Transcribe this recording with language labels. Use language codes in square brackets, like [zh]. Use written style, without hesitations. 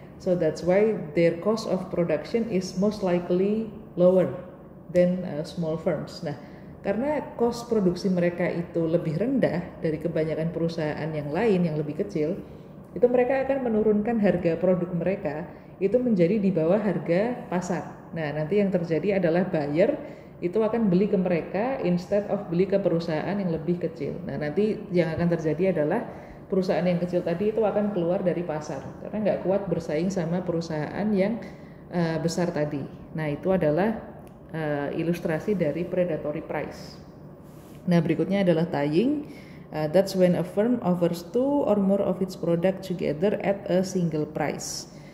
[en] So that's why their cost of production is most likely lower than small firms. [id] Nah, karena cost produksi mereka itu lebih rendah dari kebanyakan perusahaan yang lain yang lebih kecil, itu mereka akan menurunkan harga produk mereka itu menjadi di bawah harga pasar. Nah, nanti yang terjadi adalah buyer itu akan beli ke mereka [en] instead of [id] beli ke perusahaan yang lebih kecil. Nah, nanti yang akan terjadi adalah perusahaan yang kecil tadi itu akan keluar dari pasar karena nggak kuat bersaing sama perusahaan yang besar tadi. Nah, itu adalah ilustrasi dari predatory price. Nah, berikutnya adalah tying. [en] That's when a firm offers two or more of its product together at a single price.